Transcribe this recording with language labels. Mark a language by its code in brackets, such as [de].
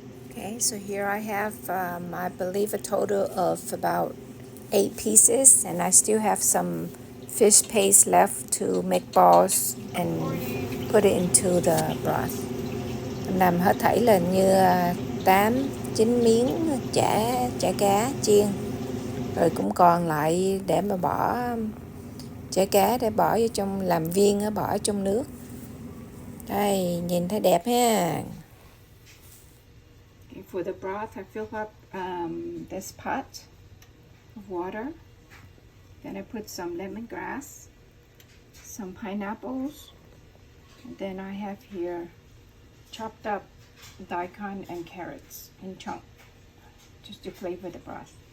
[en] Okay, so here I have, I believe, a total of about 8 pieces, and I still have some fish paste left to make balls and put it into the broth. [vi] Mình làm hết thảy là như 8-9 miếng chả cá chiên, rồi cũng còn lại để mà bỏ chả cá để bỏ vô trong làm viên, bỏ trong nước. Đây, nhìn thấy đẹp ha. [en] For the broth, I fill up this pot of water. Then I put some lemongrass, some pineapples, and then I have here chopped up daikon and carrots in chunks, just to flavor the broth.